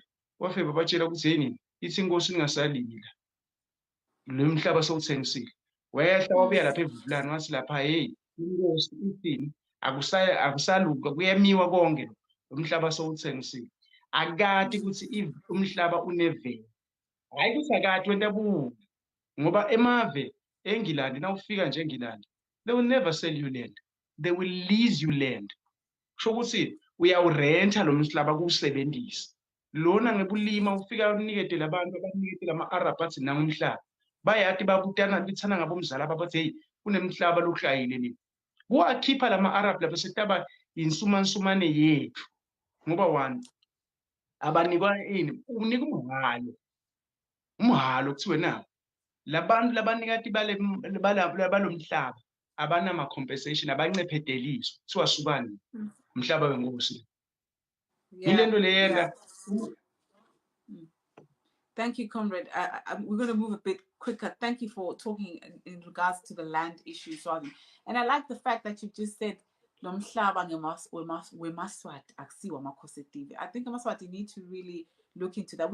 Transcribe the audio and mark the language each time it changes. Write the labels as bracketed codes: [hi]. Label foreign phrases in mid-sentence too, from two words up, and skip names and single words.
[ss] Wafike babatshela ukuthi yini ithi inkosi ningasalimi la. Lo mhlaba sowuthengisile. Wehla wabuya lapha eVuvulani wathi lapha hey inkosi ithini akusaluka kuyemiwa konke lo umhlaba sowuthengisile. Akati ukuthi umhlaba uneveni. Hayi ukuthi akati wenta bubi ngoba emave eNgilandi nawufika nje eNgilandi [en] they will never sell you land, they will lease you land. [ss] Kusho ukuthi uyawurenta lo mhlaba kuwusebenzisa. Lona ngebulima ufika unikete labantu abanikete lama-Arab athi nangumhlaba bayathi babutana bithana ngabomzala babathi hey kunemhlaba lokushayile le. Kuwakhipha lama-Arab lapha setaba insumansumane yethu ngoba one abanikwa ini unika umhalo kuthiwe nawo labantu labanikati balomhlaba abanama compensation abancephedeliswa kuthiwa subani umhlaba wenkosi. [en] Yeah, [ss] Yilento le [en] yeah. [ss] yenza [en] Thank you, comrade. We're going to move a bit quicker. Thank you for talking in regards to the land issue, Swazi. And I like the fact that you just said, I think Mswati need to really look into that.